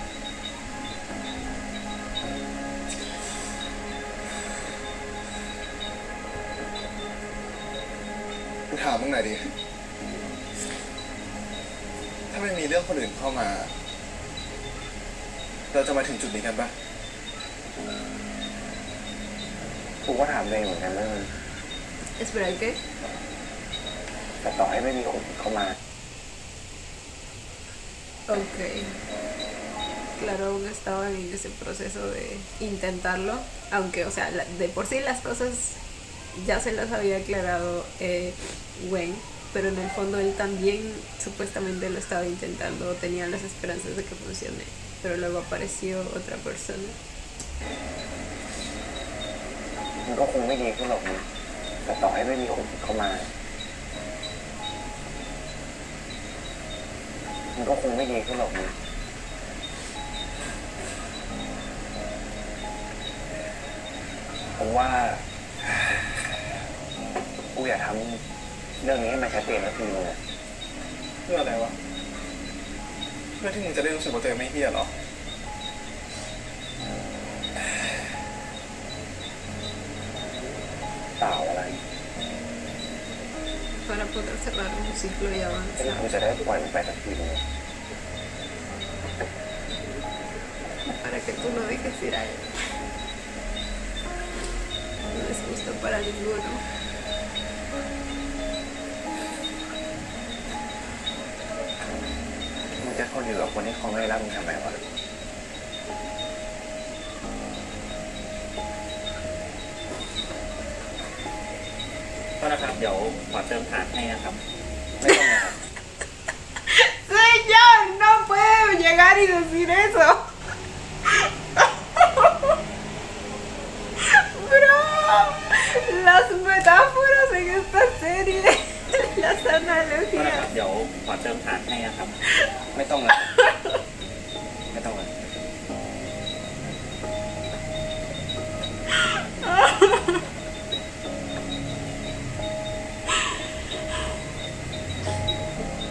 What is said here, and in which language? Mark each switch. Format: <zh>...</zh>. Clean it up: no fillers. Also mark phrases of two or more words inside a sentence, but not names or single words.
<th>กูถามมึงหน่อยดิ ถ้าไม่มีเรื่องคนอื่นเข้ามา เราจะมาถึงจุดนี้กันปะ กูก็ถามตัวเองเหมือนกันว่า</th> <es>Espera, ¿qué?</es> <th>แต่ต่อให้ไม่มีคนเข้ามา</th> <es>Ok. Claro, aún estaban en ese proceso de intentarlo, aunque, o sea, de por sí las cosas ya se las había aclarado Gwen, pero en el fondo él también supuestamente lo estaba intentando, tenía las esperanzas de que funcione, pero luego apareció otra persona.</es> <th>มันก็คงไม่ดีขึ้นหรอกนะแต่ต่อให้ไม่มีคนเข้ามา มันก็คงไม่ดีขึ้นหรอกนะผมว่า กูอยากทำเรื่องนี้ให้มันชัดเจนสักทีนึงอะ เพื่ออะไรวะ เพื่อที่มึงจะได้รู้สึกว่าตัวเองไม่เหี้ยเหรอ เปล่าอะไร</th> <es>Para poder cerrar un ciclo y</es> <th>ที่</th> <es>avanzar.</es> <th>กูจะได้ปล่อยมันไปสักทีนึง</th> <es>Para que tú no dejes ir a él. No es justo para ninguno.</es> <th>มึงจะทนอยู่กับคนที่เขาไม่รักมึงทำไมวะ ก็นะครับ เดี๋ยวขอเติมถาดให้นะครับ ไม่ต้องนะครับ</th> <es>Señor, no puedo llegar y decir eso. Bro, las metáforas en esta serie, las</es> <th>ก็นะครั</th> <es>analogías.</es> <th>บ เดี๋ยวขอเติมถาดให้นะครับ ไม่ต้องเลยไม่ต้องเลย</th> <es>No</es>